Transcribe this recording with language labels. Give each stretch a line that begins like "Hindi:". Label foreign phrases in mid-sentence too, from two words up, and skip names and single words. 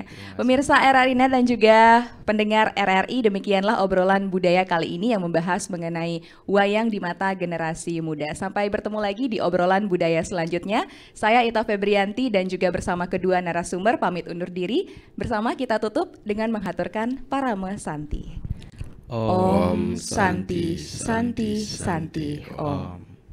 Indonesian: Pemirsa RRI Net dan juga pendengar RRI, demikianlah obrolan budaya kali ini yang membahas mengenai wayang di mata generasi muda. Sampai bertemu lagi di obrolan budaya selanjutnya. Saya Ita Febrianti dan juga bersama kedua narasumber pamit undur diri. Bersama kita tutup dengan menghaturkan Parame Santi.
Sanskrit: Om Santi Santi Santi Om.